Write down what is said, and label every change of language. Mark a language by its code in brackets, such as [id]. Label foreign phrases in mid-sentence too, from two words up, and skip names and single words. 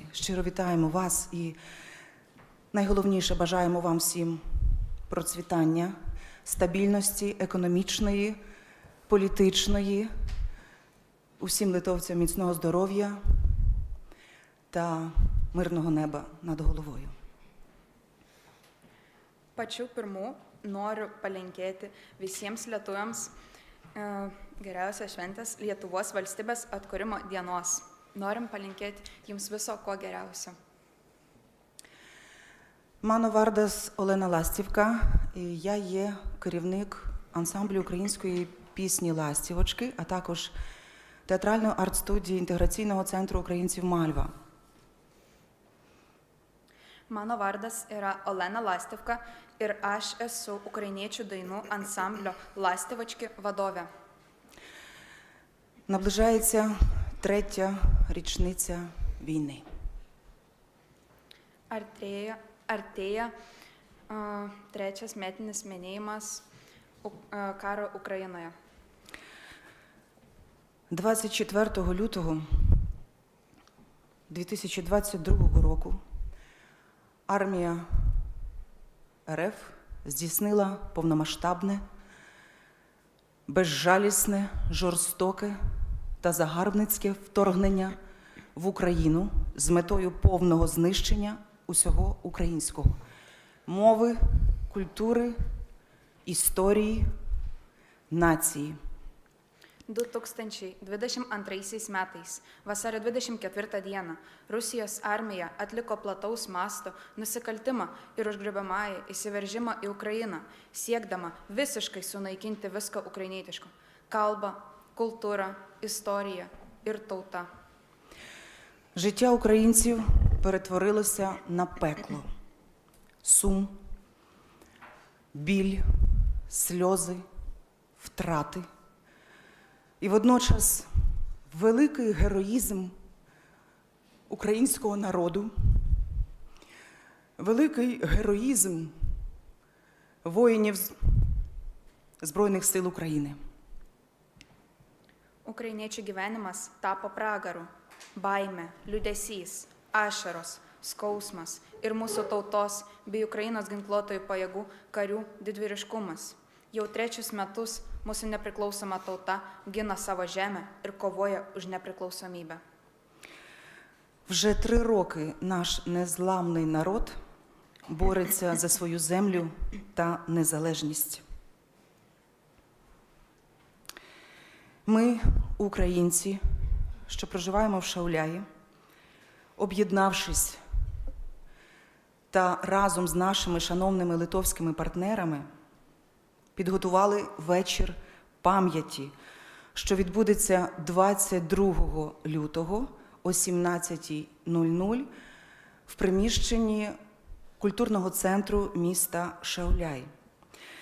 [uk] Щиро вітаємо вас і найголовніше бажаємо вам всім процвітання, стабільності економічної, політичної, усім литовцям міцного здоров'я та мирного неба над головою. [lt] Pačiu pirmu noriu palinkėti visiems lietuviams geriausios šventės Lietuvos valstybės atkūrimo dienos. Norim palinkėti jums viso ko geriausio. Mano vardas [uk] Олена Ластівка, і я є керівник ансамблю української пісні «Ластівочки», а також театральної арт-студії інтеграційного центру українців «Мальва». [lt] Mano vardas yra Olena Lastivka ir aš esu ukrainiečių dainų ansamblio Lastivočki vadovė. [uk] Наближається 3-я річниця війни. [lt] Artėja 3-as metinis minėjimas karo Ukrainoje. [uk] 24 лютого 2022 року армія РФ здійснила повномасштабне, безжалісне, жорстоке та загарбницьке вторгнення в Україну з метою повного знищення усього українського – мови, культури, історії, нації. [lt] 2022 metais, vasario 24 dieną, Rusijos armija atliko plataus masto nusikaltimą ir užgriebamąjį įsiveržimą į Ukrainą, siekdama visiškai sunaikinti viską ukrainietiško – kalbą, kultūrą, istoriją ir tautą. [uk] Життя українців перетворилося на пекло. Сум, біль, сльози, втрати. І водночас великий героїзм українського народу, великий героїзм воїнів Збройних сил України. [lt] Ukrainiečių gyvenimas tapo pragaru, baime, liūdesys, ašaros, skausmas ir mūsų tautos bei Ukrainos ginkluotojų pajėgų karių didvyriškumas. Jau 3 metus mūsų nepriklausoma tauta gina savo žemę ir kovoja už nepriklausomybę. [uk] Вже 3 роки наш незламний народ бореться за свою землю та незалежність. Ми, українці, що проживаємо в Шауляї, об'єднавшись та разом з нашими шановними литовськими партнерами, підготували вечір пам'яті, що відбудеться 22 лютого о 17:00 в приміщенні культурного центру міста Шауляй.